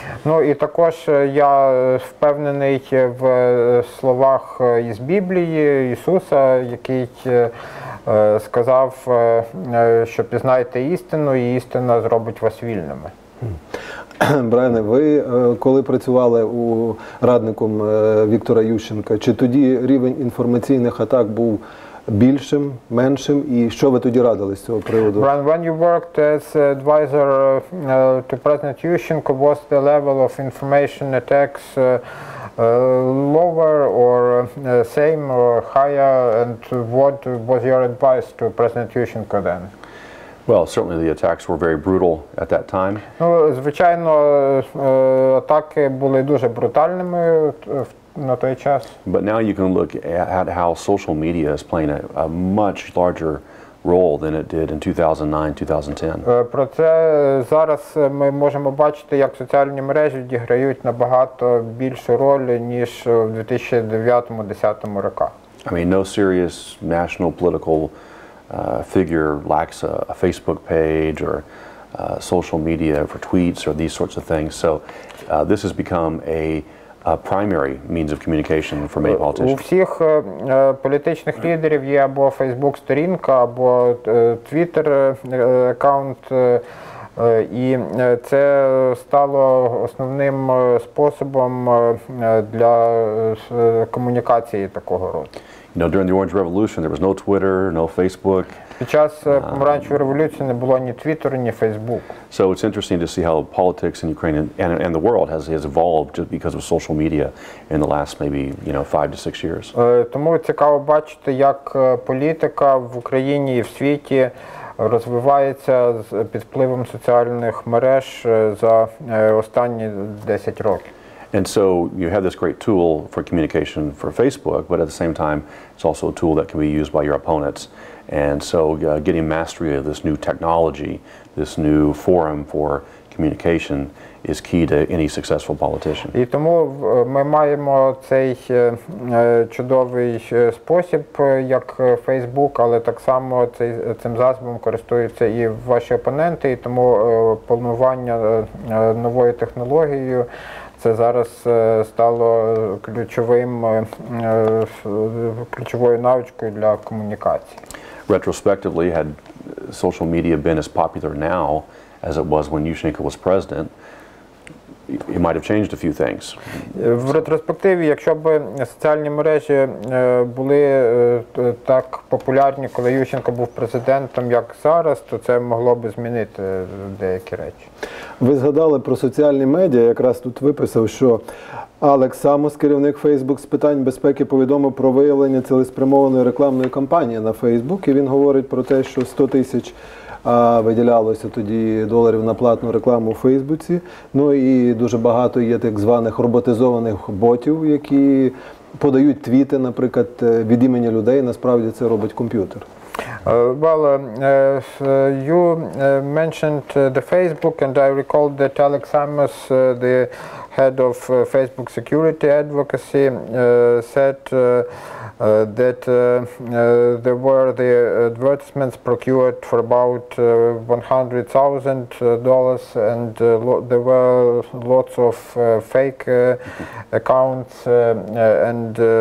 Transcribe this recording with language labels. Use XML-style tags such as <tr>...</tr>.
<uk>Ну і також я впевнений в словах із Біблії Ісуса, який сказав, що пізнайте істину, і істина зробить вас вільними. Брайане, ви коли працювали радником Віктора Ющенка, чи тоді рівень інформаційних атак був більшим, меншим, і що ви тоді радили з цього приводу?</uk> <en>When you worked as advisor to President Yushchenko, was the level of information attacks lower or same or higher, and what was your advice to President Yushchenko then? Well, certainly the attacks were very brutal at that time.</en> <uk>Ну, звичайно, атаки були дуже брутальними на той час.</uk> <en>But now you can look at how social media is playing a much larger role than it did in 2009-2010.</en> <uk>Проте зараз ми можемо бачити, як соціальні мережі відіграють набагато більшу роль, ніж у 2009-2010 роках.</uk> <en>I mean, no serious national political figure lacks a Facebook page or social media for tweets or these sorts of things. So this has become a primary means of communication for many</en> <uk>У</uk> <en>politicians.</en> <uk>всіх політичних лідерів є або Фейсбук-сторінка, або Твіттер-аккаунт, і це стало основним способом для комунікації такого роду.</uk> <en>You know, during the Orange Revolution, there was no Twitter, no Facebook.</en> <uk>Під час помаранчевої революції не було ні Твіттеру, ні Фейсбуку.</uk> <en>So it's interesting to see how politics in Ukraine and the world has evolved just because of social media in the last maybe 5 to 6 years.</en> <uk>Тому цікаво бачити, як політика в Україні і в світі розвивається під впливом соціальних мереж за останні 10 років.</uk> <en>And so you have this great tool for communication for Facebook, but at the same time, it's also a tool that can be used by your opponents. And so getting mastery of this new technology, this new forum for communication is key to any successful politician.</en> <uk>І тому ми маємо цей чудовий спосіб, як Facebook, але так само цим засобом користуються і ваші опоненти, і тому планування новою технологією це зараз стало ключовою навичкою для комунікації.</uk> <en>Retrospectively, had social media been as popular now as it was when Yushchenko was president, it might have changed a few things.</en> <uk>В ретроспективі, якщо б соціальні мережі були так популярні, коли Ющенко був президентом, як зараз, то це могло б змінити деякі речі. Ви згадали про соціальні медіа, якраз тут виписав, що Алекс Самос, керівник Facebook з питань безпеки, повідомив про виявлення цілеспрямованої рекламної кампанії на Facebook, і він говорить про те, що 100 тисяч виділялося тоді доларів на платну рекламу у Фейсбуці. Ну і дуже багато є так званих роботизованих ботів, які подають твіти, наприклад, від імені людей. Насправді це робить комп'ютер.</uk> <en>Well, you mentioned the Facebook, and I recall that Alex Amos, the head of Facebook security advocacy, said that there were the advertisements procured for about $100,000, and there were lots of fake accounts and</en>